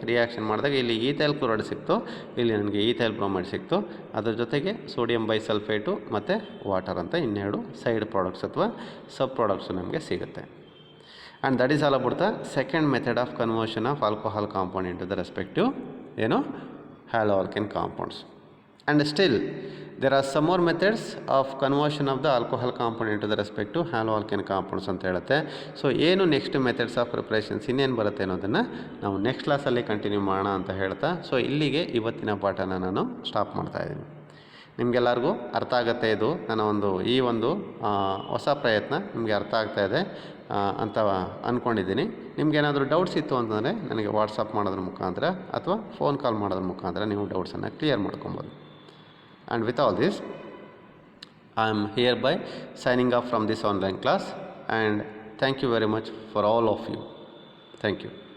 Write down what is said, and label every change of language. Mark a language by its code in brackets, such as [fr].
[kn] Reaction ಮಾಡಿದಾಗ ಇಲ್ಲಿ ethyl chloride ಸಿಕ್ತು, ಇಲ್ಲಿ ನನಗೆ ಈಥೈಲ್ ಬ್ರೋಮೈಡ್ ಸಿಕ್ತು. ಅದ್ರ ಜೊತೆಗೆ ಸೋಡಿಯಂ ಬೈಸಲ್ಫೇಟು ಮತ್ತು ವಾಟರ್ ಅಂತ ಇನ್ನೆರಡು ಸೈಡ್ ಪ್ರಾಡಕ್ಟ್ಸ್ ಅಥವಾ ಸಬ್ ಪ್ರಾಡಕ್ಟ್ಸು ನಮಗೆ ಸಿಗುತ್ತೆ. [en] And that is all about the second method of conversion of alcohol compound into the respective haloalkane compounds. And still there are some more methods of conversion of the alcohol compound into the respective haloalkane compounds [kn] ಅಂತ ಹೇಳುತ್ತೆ. So ಏನು [en] next methods of preparations [kn] ಇನ್ನೇನು ಬರುತ್ತೆ ಅನ್ನೋದನ್ನು ನಾವು next ಕ್ಲಾಸಲ್ಲಿ continue ಮಾಡೋಣ ಅಂತ ಹೇಳ್ತಾ, ಸೊ ಇಲ್ಲಿಗೆ ಇವತ್ತಿನ ಪಾಠನ ನಾನು ಸ್ಟಾಪ್ ಮಾಡ್ತಾಯಿದ್ದೀನಿ. ನಿಮಗೆಲ್ಲರಿಗೂ ಅರ್ಥ ಆಗುತ್ತೆ ಇದು ನನ್ನ ಒಂದು ಹೊಸ ಪ್ರಯತ್ನ ನಿಮಗೆ ಅರ್ಥ ಆಗ್ತಾ ಇದೆ ಅಂತ ಅಂದ್ಕೊಂಡಿದ್ದೀನಿ. ನಿಮಗೇನಾದರೂ ಡೌಟ್ಸ್ ಇತ್ತು ಅಂತಂದರೆ ನನಗೆ ವಾಟ್ಸಪ್ ಮಾಡೋದ್ರ ಮುಖಾಂತರ ಅಥವಾ ಫೋನ್ ಕಾಲ್ ಮಾಡೋದ್ರ ಮುಖಾಂತರ ನೀವು ಡೌಟ್ಸನ್ನು ಕ್ಲಿಯರ್ ಮಾಡ್ಕೊಬೋದು. [en] And with all this I am hereby signing off from this online class, and thank you very much for all of you. Thank you.